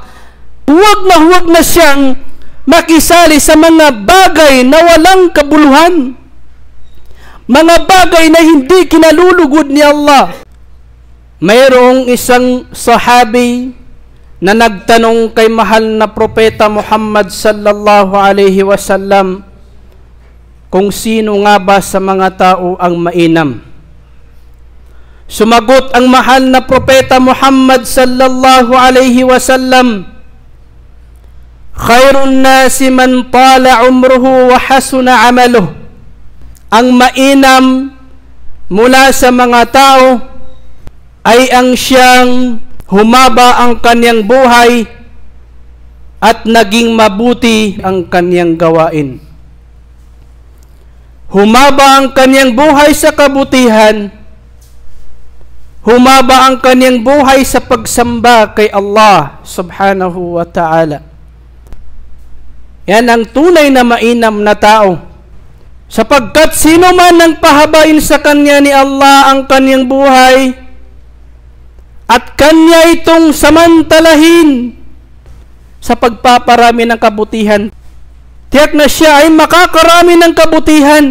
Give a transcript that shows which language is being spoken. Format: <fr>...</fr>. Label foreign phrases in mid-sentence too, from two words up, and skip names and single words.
<tl>Huwag na siyang makisali sa mga bagay na walang kabuluhan. Mga bagay na hindi kinalulugod ni Allah. Mayroong isang sahabi na nagtanong kay mahal na propeta Muhammad</tl> <ar>صلى الله عليه وسلم</ar> <tl>kung sino nga ba sa mga tao ang mainam. Sumagot ang mahal na propeta Muhammad</tl> <ar>صلى الله عليه وسلم, خير الناس من طال عمره وحسن عمله.</ar> <tl>Ang mainam mula sa mga tao ay ang siyang humaba ang kanyang buhay at naging mabuti ang kanyang gawain. Humaba ang kanyang buhay sa kabutihan, humaba ang kanyang buhay sa pagsamba kay Allah</tl> <ar>سبحانه وتعالى.</ar> <tl>Yan ang tunay na mainam na tao. Sapagkat sino man ang pahabain sa kanya ni Allah ang kanyang buhay at kanya itong samantalahin sa pagpaparami ng kabutihan, tiyak na siya ay makakarami ng kabutihan.</tl>